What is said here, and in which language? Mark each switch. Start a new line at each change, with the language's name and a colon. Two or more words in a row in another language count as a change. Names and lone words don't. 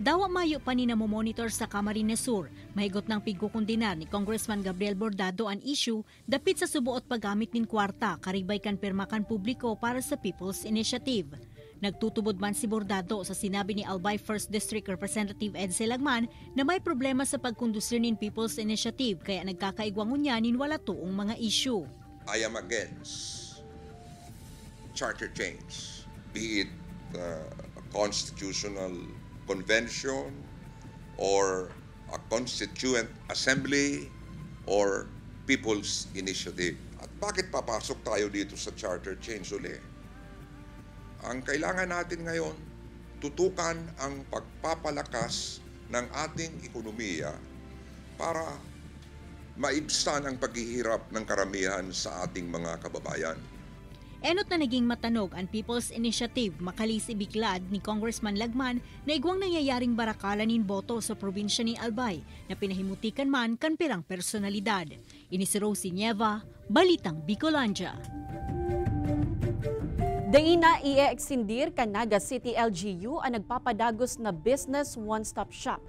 Bikol: Dawa mayo pa ni namomonitor sa Camarines Sur, mahigot ng pigkukundinar ni Congressman Gabriel Bordado ang issue dapit sa subuot paggamit nin kwarta karibay kan pirmakan publiko para sa People's Initiative. Nagtutubod man si Bordado sa sinabi ni Albay 1st District Representative Ed Selagman na may problema sa pagkondusir nin People's Initiative kaya nagkakaigwangon niya nin wala tuong mga issue.
English: I am against charter change, be it a constitutional convention or a constituent assembly or people's initiative.
Filipino: At bakit papasok tayo dito sa charter change uli? Ang kailangan natin ngayon, tutukan ang pagpapalakas ng ating ekonomiya para maibsan ang paghihirap ng karamihan sa ating mga kababayan.
Bikol: Enot na naging matanog ang People's Initiative makalisi biglad ni Congressman Lagman na igwang nangyayaring barakalan nin boto sa probinsya ni Albay na pinahimutikan man kan pirang personalidad. Ini si Rosie Nieva, Balitang Bicolandia. Daina i-exindir kan Naga City LGU ang nagpapadagos na
English: business one-stop shop.